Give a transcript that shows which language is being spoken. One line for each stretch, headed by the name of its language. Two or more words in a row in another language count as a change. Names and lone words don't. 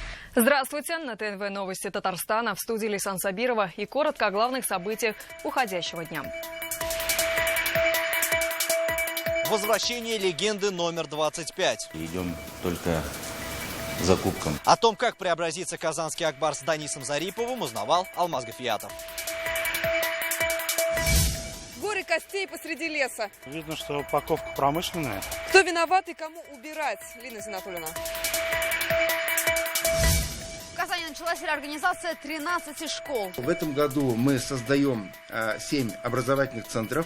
Russian: Здравствуйте! На ТНВ новости Татарстана, в студии Лейсан Сабирова и коротко о главных событиях уходящего дня. Возвращение легенды номер 25. Идем только за кубком. О том, как преобразится казанский Ак-Барс с Данисом Зариповым, узнавал Алмаз Гафиятов. Горы костей посреди леса. Видно, что упаковка промышленная. Кто виноват и кому убирать? Лина Зинатуллина. В Казани началась реорганизация 13 школ. В этом году мы создаем 7 образовательных центров.